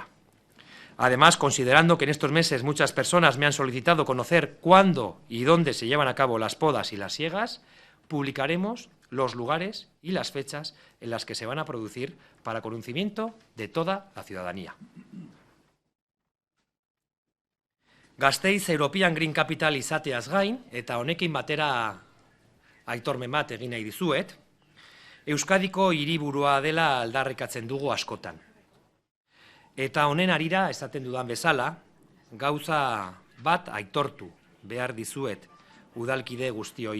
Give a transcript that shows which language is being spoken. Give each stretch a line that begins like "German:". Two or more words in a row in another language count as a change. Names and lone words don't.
Spanish: Además, considerando que en estos meses muchas personas me han solicitado conocer cuándo y dónde se llevan a cabo las podas y las siegas, publicaremos los lugares y las fechas en las que se van a producir para conocimiento de toda la ciudadanía.
Basque: Gasteiz European Green Capital izateaz gain, eta honekin batera aitormen bat egin nahi dizuet, Euskadiko hiriburua dela aldarrikatzen dugu askotan. Eta honen harira, esaten dudan bezala, gauza bat aitortu behar dizuet udalkide guztioi.